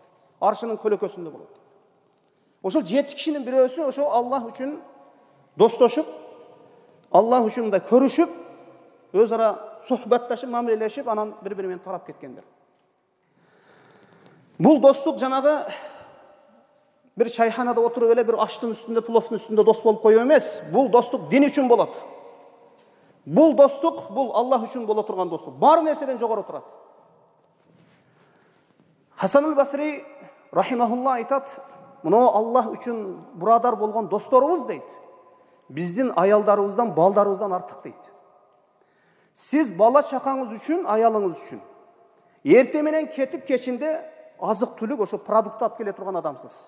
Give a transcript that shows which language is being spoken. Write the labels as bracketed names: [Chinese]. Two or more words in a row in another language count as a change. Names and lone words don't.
[Kyrgyz] Аршынын көлөкөсүндө болот. Ошол 7 кишинин бирөөсү ошо Аллах үчүн достошуп, Аллах үчүн мындай көрүшүп, өз ара сухбатташып, мамилелешип, анан бири-бири менен тарап кеткендер. Бул достук жанагы бир чайханада отуруп эле бир аштын үстүндө, пловдун үстүндө дос болуп коюу эмес. Бул достук дин үчүн болот. Бул достук, бул Аллах үчүн боло турган достук. Бар нерседен жогору турат. Хасан аль-Басри рахимахулла айтат, "Мына Аллах үчүн бурадар болгон досторубуз" дейт. "Биздин аялдарыбыздан, балдарыбыздан артык" дейт. Сиз бала чакаңыз үчүн, аялыңыз үчүн эрте менен кетип кечинде азык түлүк, ошо продукт алып келе турган адамсыз.